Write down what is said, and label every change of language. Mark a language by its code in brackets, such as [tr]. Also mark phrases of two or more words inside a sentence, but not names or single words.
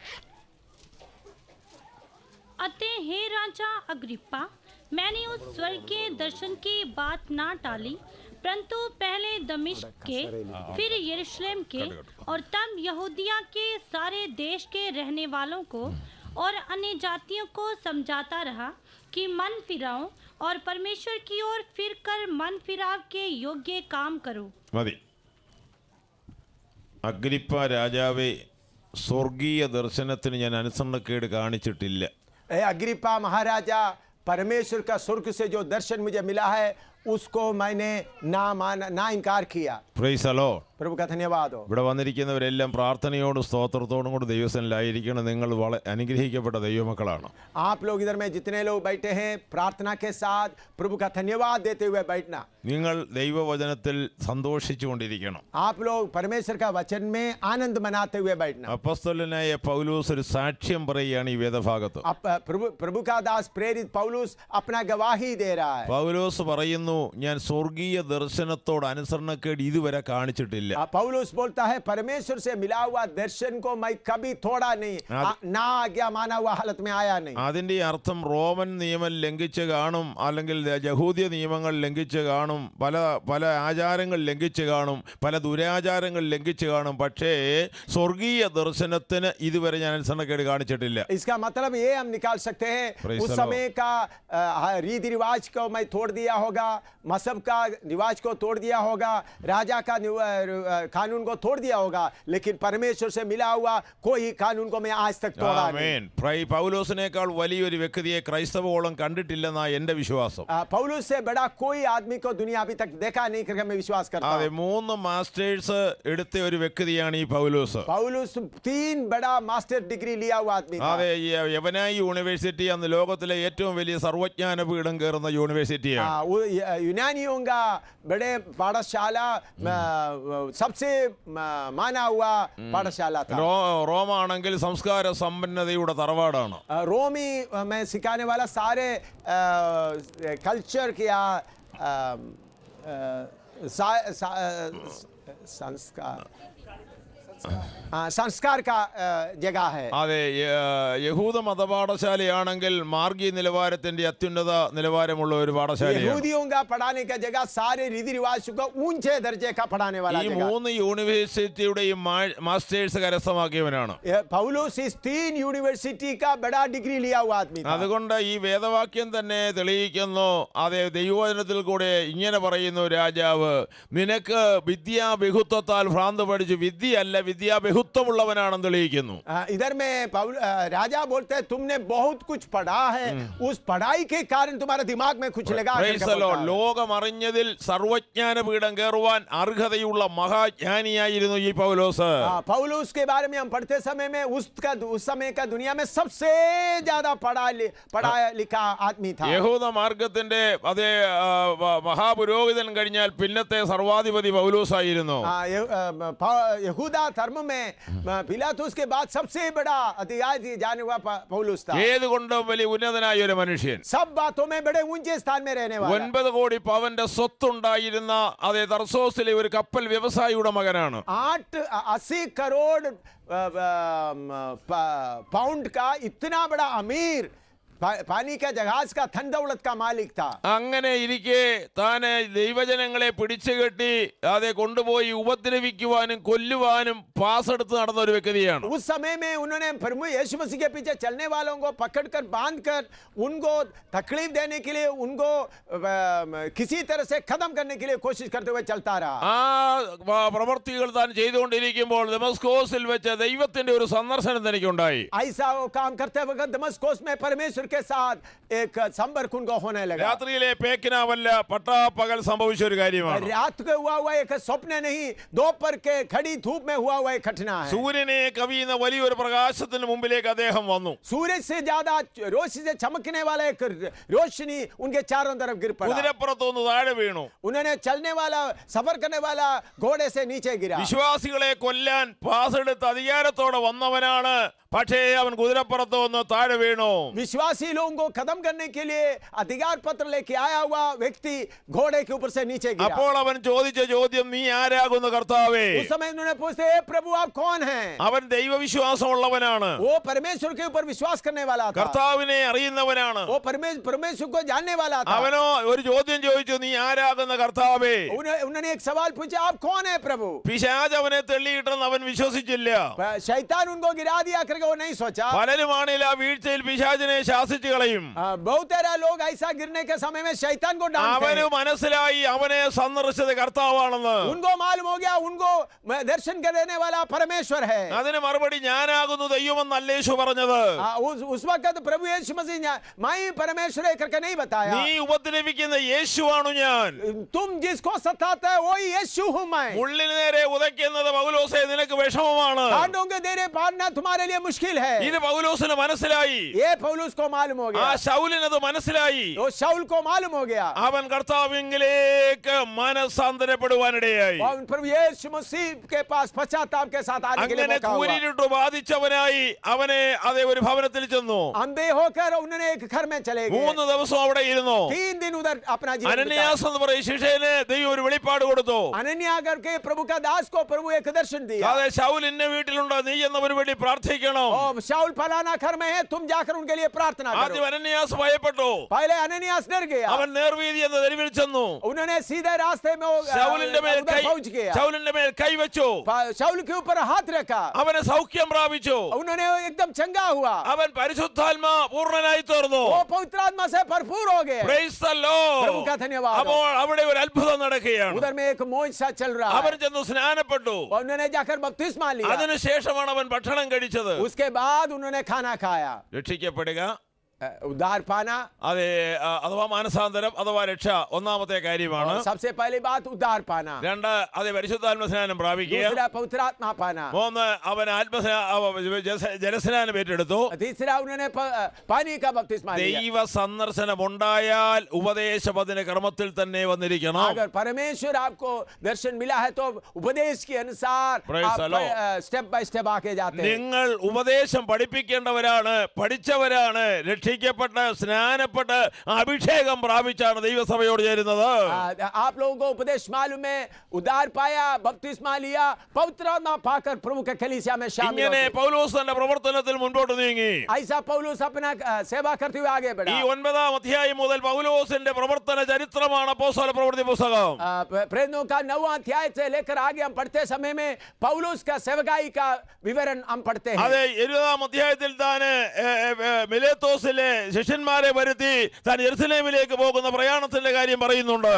[hi] अतः हे राजा अग्रिप्पा, मैंने उस स्वर्ग के दर्शन की बात ना टाली, परंतु पहले दमिश्क के, फिर यरूशलेम के और तब यहूदिया के सारे देश के रहने वालों को और अन्य जातियों को समझाता रहा कि मन फिराओ और परमेश्वर की ओर फिर कर मन फिराव के योग्य काम करो. [ml] മതി. അഗ്രിപ്പ രാജാവേ, സ്വർഗീയ ദർശനത്തിന് ഞാൻ അനുസരണക്കേട് കാണിച്ചിട്ടില്ല. [hi] अग्रिप्पा महाराजा, परमेश्वर का स्वर्ग से जो दर्शन मुझे मिला है उसको मैंने ना इनकार किया. [en] Praise the Lord. [hi] प्रभु का धन्यवाद हो. [ml] ഇവിടെ വന്നിരിക്കുന്നവരെല്ലാം പ്രാർത്ഥനയോടും സ്തോത്രത്തോടും കൂടി ദൈവസന്നിധിയിലായിരിക്കണം. നിങ്ങൾ വളരെ അനുഗ്രഹിക്കപ്പെട്ട ദൈവമക്കളാണ്. [hi] आप लोग इधर में जितने लोग बैठे हैं प्रार्थना के साथ प्रभु का धन्यवाद देते हुए बैठना. [ml] നിങ്ങൾ ദൈവവചനത്തിൽ സന്തോഷിച്ചുകൊണ്ടിരിക്കണം. [hi] आप लोग परमेश्वर का वचन में आनंद मनाते हुए बैठना. [ml] അപ്പോസ്തലനായ പൗലോസ് ഒരു സാക്ഷ്യം പറയുകയാണ് ഈ വേദഭാഗത്ത്. [hi] प्रभु का दास प्रेरित पौलुस अपना गवाही दे रहा है. [ml] പൗലോസ് പറയുന്നു, ഞാൻ സ്വർഗീയ ദർശനത്തോട് അനുസരണക്കേട് ഇതുവരെ കാണിച്ചിട്ടില്ല. [hi] पौलुस बोलता है, परमेश्वर से मिला हुआ दर्शन को मैं कभी थोड़ा नहीं, ना आज्ञा माना हुआ हालत में आया नहीं. [ml] അതിന്റെ അർത്ഥം റോമൻ നിയമം ലംഘിച്ച് കാണും, അല്ലെങ്കിൽ യഹൂദ്യ നിയമങ്ങൾ ലംഘിച്ച് കാണും, പല ആചാരങ്ങൾ ലംഘിച്ച് കാണും, പല ദുരാചാരങ്ങൾ ലംഘിച്ച് കാണും. പക്ഷേ സ്വർഗീയ ദർശനത്തിന് ഇതുവരെ ഞാൻ അനുസരണക്കേട് കാണിച്ചിട്ടില്ല. [hi] इसका मतलब ये हम निकाल सकते हैं, उस समय का रीति रिवाज को मैं तोड़ दिया होगा, मजहब का रिवाज को तोड़ दिया होगा, राजा का कानून को तोड़ दिया होगा, लेकिन परमेश्वर से मिला हुआ कोई कानून को मैं आज तक तोड़ा नहीं. [ml] പൗലോസിനേക്കാൾ വലിയൊരു വ്യക്തിയെ ക്രൈസ്തവോളം കണ്ടിട്ടില്ലെന്നാ എന്റെ വിശ്വാസം. [hi] पौलुस से बड़ा कोई आदमी को दुनिया अभी तक देखा नहीं करके मैं विश्वास करता हूं. [ml] 3 മാസ്റ്റേഴ്സ് എടുത്ത ഒരു വ്യക്തിയാണ് ഈ പൗലോസ്. [hi] पौलुस 3 बड़ा [en] master degree [hi] लिया हुआ आदमी था. [ml] അതെ, യവനായി യൂണിവേഴ്സിറ്റി അന്ന് ലോകത്തിലെ ഏറ്റവും വലിയ സർവജ്ഞാന പീഠം കയറുന്ന യൂണിവേഴ്സിറ്റിയാണ്. [hi] यूनानियों का बड़े पाठशाला सबसे माना हुआ पाठशाला था. [ml] റോമാണെങ്കിൽ സംസ്കാര സമ്പന്നതയുടെ തറവാടാണ്. [hi] रोमी में सिखाने वाला सारे कल्चर किया संस्कार का जगह है. [ml] അതെ, യഹൂദ മതപാഠശാലയാണെങ്കിൽ മാർഗീയ നിലവാരത്തിന്റെ അത്യുന്നത നിലവാരമുള്ള ഒരു പാഠശാലയാണ്. [hi] यहूदियों का पढ़ाने का जगह सारे रीति रिवाज को ऊंचे दर्जे का पढ़ाने वाला [ml] ഈ [hi] जगह. [ml] 3 യൂണിവേഴ്സിറ്റിയുടെയും മാസ്റ്റേഴ്സ് കരസ്ഥമാക്കിയവനാണ്. [hi] पौलुस इस 3 यूनिवर्सिटी का बड़ा डिग्री लिया हुआ आदमी था. [ml] അതുകൊണ്ട് ഈ വേദവാക്യം തന്നെ തെളിയിക്കുന്നു. അതെ, ദൈവവചനത്തിൽ കൂടെ ഇങ്ങനെ പറയുന്നു, രാജാവ് നിനക്ക് വിദ്യാബഹുത്വത്താൽ ഭ്രാന്ത് പഠിച്ചു, വിദ്യയല്ല വിദ്യാബഹുത്വമുള്ളവനാണെന്ന് തെളിയിക്കുന്നു. [hi] इधर में राजा बोलते हैं तुमने बहुत कुछ पढ़ा है, उस पढ़ाई के कारण तुम्हारे दिमाग में कुछ लगा. [ml] ലോകം അറിഞ്ഞതിൽ സർവജ്ഞാന പീഠം കയറുവാൻ അർഹതയുള്ള മഹാജ്ഞാനിയായിരുന്നു ഈ പൗലോസ്. [hi] पौलुस के बारे में हम पढ़ते समय में उस समय का दुनिया में सबसे ज्यादा पढ़ा लिखा आदमी था. [ml] യഹൂദ മാർഗത്തിന്റെ അതേ മഹാപുരോഹിതൻ കഴിഞ്ഞാൽ പിന്നത്തെ സർവാധിപതി പൗലോസായിരുന്നു. [hi] यहूदा धर्म में पिलातुस के बाद सबसे बड़ा अधिकारी जाने हुआ पौलुस था. [ml] ഏതുകൊണ്ടും വലിയ ഉന്നതനായ ഒരു മനുഷ്യൻ, [hi] सब बातों में बड़े ऊंचे स्थान में रहने वाला. [ml] 9 കോടി പവന്റെ സ്വത്തുണ്ടായിരുന്ന അതേ തർസോസിലെ ഒരു കപ്പൽ വ്യവസായിയുടെ മകനാണ്. [hi] 80 करोड़ पाउंड का इतना बड़ा अमीर पानी का जहाज का धन दौलत का मालिक था. [ml] അങ്ങനെ ഇരിക്കെ താൻ ദൈവജനങ്ങളെ പിടിച്ചുകെട്ടി അതെ കൊണ്ടുപോയി ഉപദ്രവിക്കുവാനും കൊല്ലുവാനും പാസ് എടുത്ത് നടന്ന ഒരു വ്യക്തിയാണ്. [hi] उस समय में उन्होंने प्रभु यीशु मसीह के पीछे चलने वालों को पकड़कर बांधकर उनको तकलीफ देने के लिए, उनको किसी तरह से खत्म करने के लिए कोशिश करते हुए चलता रहा. [ml] ആ പ്രവൃത്തികൾ താൻ ചെയ്തുകൊണ്ടിരിക്കുമ്പോൾ ദമസ്കോസിൽ വെച്ച് ദൈവത്തിന്റെ ഒരു സന്ദർശനം തനിക്കുണ്ടായി. [hi] ऐसा वो काम करते वक्त दमस्कोस में परमेश्वर के साथ एक संपर्क उनको होने लगा। [ml] രാത്രിയിലെ പേക്കിനാവല്ല പട്ടാപ്പകൽ സംഭവിച്ച ഒരു കാര്യമാണ്. [hi] रात को हुआ हुआ एक स्वप्न नहीं, दोपहर के खड़ी धूप में हुआ हुआ एक घटना है। [ml] സൂര്യനെ കവിയുന്ന വലിയൊരു പ്രകാശത്തിന് മുമ്പിലേക്ക് അദ്ദേഹം വന്നു. [hi] सूरज से ज्यादा रोशनी से चमकने वाला एक रोशनी उनके चारों तरफ गिर पड़ा। [ml] കുതിരപ്പുറത്തുനിന്ന് താഴെ വീണു. [hi] उन्होंने चलने वाला सफर करने वाला घोड़े से नीचे गिरा। [ml] വിശ്വാസികളെ കൊല്ലാൻ പാസ് എടുത്ത് അധികാരത്തോടെ വന്നവനാണ്, പക്ഷേ അവൻ കുതിരപ്പുറത്ത് വന്ന് താഴെ വീണു. [hi] विश्वासी लोगों को खत्म करने के लिए अधिकार पत्र लेके आया हुआ व्यक्ति घोड़े के ऊपर से नीचे गिरा। [ml] അപ്പോൾ അവൻ ചോദിച്ച ചോദ്യം, നീ ആരാകുന്നു കർത്താവേ? [hi] उस समय उन्होंने पूछते, हे प्रभु आप कौन हैं? [ml] അവൻ ദൈവവിശ്വാസമുള്ളവനാണ്, [hi] वो परमेश्वर के ऊपर विश्वास करने वाला था, [ml] കർത്താവിനെ അറിയുന്നവനാണ്. [hi] वो परमेश्वर को जानने वाला था। [ml] അവനോ ഒരു ചോദ്യം ചോദിച്ചു, നീ ആരാകുന്ന കർത്താവേ? [hi] उन्होंने एक सवाल पूछा, आप कौन है प्रभु? [ml] പിശാച് അവനെ തെള്ളിയിട്ടെന്ന് അവൻ വിശ്വസിച്ചില്ല. [hi] शैतान उनको गिरा दिया करके वो नहीं सोचा। [ml] പലരുമാണെങ്കിൽ ആ വീഴ്ചയിൽ പിശാചിനെ ശാസിച്ചു കളയും. [hi] बहुत सारे लोग ऐसा गिरने के समय में शैतान को डांटते [ml] അവന് [hi] हैं। [ml] മനസ്സിലായി അവനെ സന്ദർശിച്ചത് കർത്താവാണെന്ന്. [hi] उनको मालूम हो गया उनको दर्शन करने वाला परमेश्वर है। [ml] അതിന് മറുപടി, ഞാനാകുന്നു ദൈവമെന്നല്ല യേശു പറഞ്ഞത്. [hi] उस वक्त प्रभु यीशु मसीह मैं परमेश्वर है करके नहीं बताया। [ml] നീ ഉപദ്രവിക്കുന്ന യേശുവാണു ഞാൻ. [hi] तुम जिसको सताते है वही यीशु हूं मैं। [ml] മുള്ളിന് നേരെ ഉദയ്ക്കുന്നത് പൗലോസേ നിനക്ക് വിഷമമാണ്. [hi] कांटों के देरे पारना तुम्हारे लिए मुश्किल है। [ml] ഇത് പൗലോസിന് മനസ്സിലായി. [hi] ये पौलुस को मालूम हो [ml] ആ [hi] गया, [ml] ശൗലിനത് മനസ്സിലായി. [hi] तो शाऊल को मालूम हो गया। [ml] അവൻ കർത്താവിലേക്ക് മനസ്സാന്തരപ്പെടുവാനിടയായി. [hi] और प्रभु यीशु मसीह के पास पश्चाताप के साथ आने के लिए [ml] അങ്ങനെ [hi] मौका हुआ। [ml] കൂരിരുട്ട് ബാധിച്ചവനായി അവനെ അതേ ഒരു ഭവനത്തിൽ ചെന്നു. [hi] अंधे होकर उन्होंने एक घर में चले गए। [ml] 3 ദിവസം അവിടെ ഇരുന്നു. [hi] 3 दिन उधर अपना जीवन बिताया। [ml] അനന്യാസ് എന്ന് പറയുന്ന ശിഷ്യന് ദൈവം ഒരു വെളിപ്പാട് കൊടുത്തു. [hi] अनन्या करके प्रभु का दास को प्रभु एक दर्शन दिया। [ml] അതെ, ശൗൽ ഇന്ന വീട്ടിലുണ്ടോ, നീ എന്നവന് വേണ്ടി പ്രാർത്ഥിക്കണം. [hi] और शाऊल फलाना घर में है, तुम जाकर उनके लिए प्रार्थना करो। [ml] ആദ്യം അനന്യാസ് ഭയപ്പെട്ടു. [hi] पहले अनन्यास डर गया। [ml] അവൻ നേർവീതി എന്ന തെരുവിൽ ചെന്നു. [hi] उन्होंने सीधे रास्ते में [ml] ശൗലിന്റെ മേൽ [hi] उधर पहुंच गया। [ml] കൈവച്ചു. [hi] शाऊल के ऊपर हाथ रखा, [ml] അവന് സൗഖ്യം പ്രാപിച്ചു. [hi] उन्होंने एकदम चंगा हुआ। [ml] അവൻ പരിശുദ്ധാത്മാ പൂർണ്ണനായി തീർന്നു. [hi] वो पवित्र आत्मा से भरपूर हो गए। [en] Praise the Lord. [hi] प्रभु का धन्यवाद। [ml] അപ്പോൾ അവിടെ ഒരു അത്ഭുതം നടക്കുകയാണ്. [hi] उधर में एक मोजा चल रहा [ml] അവൻ [hi] है। [ml] ചെന്ന് സ്നാനപ്പെട്ടു. [hi] उन्होंने जाकर बपतिस्मा लिया। [ml] അതിനുശേഷമാണ് അവൻ ഭക്ഷണം കഴിച്ചത്. [hi] उसके बाद उन्होंने खाना खाया। [ml] രക്ഷിക്കപ്പെടുക, [hi] उद्धार पाना, [ml] അതെ, അഥവാ മാനസാന്തരം അഥവാ രക്ഷ ഒന്നാമത്തെ കാര്യമാണ്. [hi] सबसे पहली बात उद्धार पाना। 2, [ml] അതെ, പരിശുദ്ധാത്മ സ്നാനം പ്രാപിക്കുക. [hi] दूसरा पवित्र आत्मा पाना। 3, [ml] അവൻ ജലസ്നാനം ഏറ്റെടുത്തു. [hi] तीसरा उन्होंने पानी का बपतिस्मा लिया। [ml] ദൈവ സന്ദർശനം ഉണ്ടായാൽ ഉപദേശപതിന ക്രമത്തിൽ തന്നെ വന്നിരിക്കണം. [hi] अगर परमेश्वर आपको दर्शन मिला है तो उपदेश के अनुसार [en] Praise the Lord. [hi] आप [en] step by step [hi] आके जाते हैं। [ml] നിങ്ങൾ ഉപദേശം പഠിപ്പിക്കേണ്ടവരാണ്, പഠിച്ചവരാണ്, രക്ഷിക്കപ്പെട്ട് സ്നാനപ്പെട്ട് അഭിഷേകം പ്രാപിച്ചാണ് ദൈവസഭയോട് ചേരുന്നത്. [hi] आप लोगों को उपदेश मालूम है, उद्धार पाया, बपतिस्मा लिया, पवित्र आत्मा पाकर प्रभु के कलीसिया में शामिल [ml] ഇങ്ങനെ [hi] होते हैं। [ml] പൗലോസ് തന്റെ പ്രവർത്തനത്തിൽ മുൻപോട്ട് നീങ്ങി. [hi] ऐसा पौलुस अपना सेवा करते हुए आगे बढ़ा। [ml] ഈ 9-ാം അധ്യായം മുതൽ പൗലോസിന്റെ പ്രവർത്തന ചരിത്രമാണ് അപ്പോസ്തല പ്രവൃത്തി പുസ്തകം. [hi] प्रेरितों का 9वां अध्याय से लेकर आगे हम पढ़ते समय में पौलुस का सेवकाई का विवरण हम पढ़ते हैं। [ml] അതെ, 20-ാം അധ്യായത്തിൽ താൻ മിലേത്തോസിലെ ശിഷ്യന്മാരെ വരുത്തി താൻ യെരുശലേമിലേക്ക് പോകുന്ന പ്രയാണത്തിന്റെ കാര്യം പറയുന്നുണ്ട്.